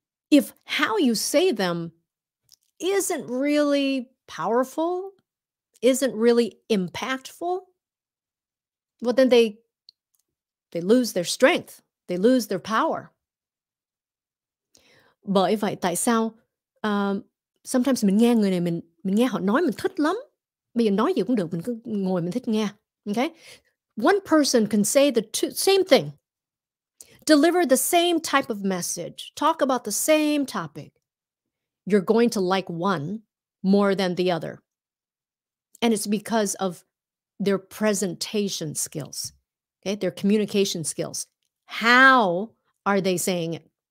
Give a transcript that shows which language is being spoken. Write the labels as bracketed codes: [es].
[en] If how you say them isn't really powerful, isn't really impactful, well, then they lose their strength. They lose their power. [vi] Bởi vậy tại sao sometimes mình nghe người này mình nghe họ nói mình thích lắm. Bây giờ nói gì cũng được, mình cứ ngồi mình thích nghe. Okay? [en] One person can say the same thing Deliver the same type of message, talk about the same topic. You're going to like one more than the other. And it's because of their presentation skills, okay? Their communication skills. How are they saying it?